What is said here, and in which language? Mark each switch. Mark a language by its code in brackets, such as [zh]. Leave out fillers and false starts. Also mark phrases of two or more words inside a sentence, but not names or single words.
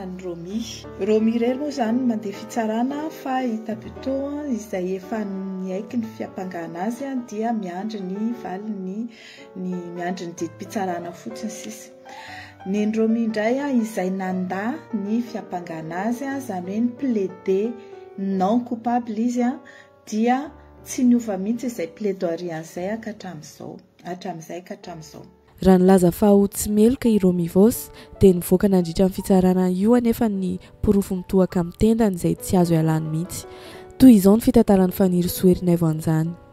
[mg] ny Romy irery moa zany mandeha fitsarana fa i Tabito izay efa niaiky ny fiampangana azy dia miandry ny valiny ny miandry ny didim-pitsarana fotsiny sisa ny Romy indray izay nanda ny fiampangana azy zany hoe ny [fr] plaider non coupable [mg] izy dia tsy niova mihitsy izay plaidoirie an'izay hatramin'izay raha nilaza fa ho tsy meloka i Romy Vosy dia nivoaka nandritra ny fitsarana io anefa ny pirofo mitohaka amin'ny tendany izay tsy azo ialany mihitsy toy izao ny fitantaran'ny Fanny Soernaivo an'izany